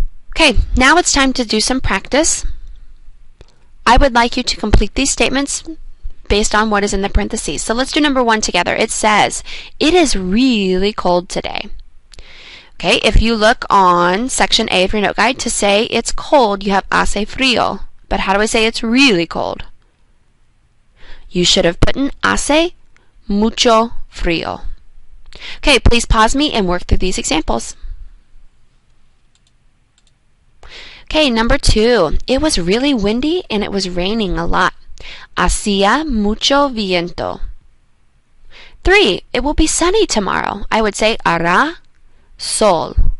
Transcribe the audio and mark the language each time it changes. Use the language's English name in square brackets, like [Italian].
[English] Okay, now it's time to do some practice. I would like you to complete these statements based on what is in the parentheses. So let's do number 1 together. It says, it is really cold today. Okay, if you look on section A of your note guide, to say it's cold, you have [Spanish] hace frío. [English] But how do I say it's really cold? You should have put in [Spanish] hace mucho frío. [English] Okay, please pause me and work through these examples. Okay, number 2. It was really windy and it was raining a lot. [Spanish] Hacía mucho viento. 3. [English] It will be sunny tomorrow. I would say [Spanish] hará sol.